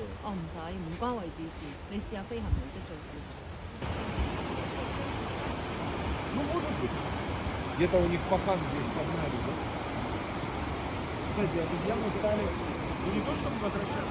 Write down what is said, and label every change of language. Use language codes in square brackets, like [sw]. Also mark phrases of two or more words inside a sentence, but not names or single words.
[yue] 哦，唔使，唔關位置事。你試下飛行模式再試下。 [ru] Ну, может быть. Где-то у них показ здесь погнали, да? Кстати, обезьяны стали... Ну, не то, чтобы возвращаться.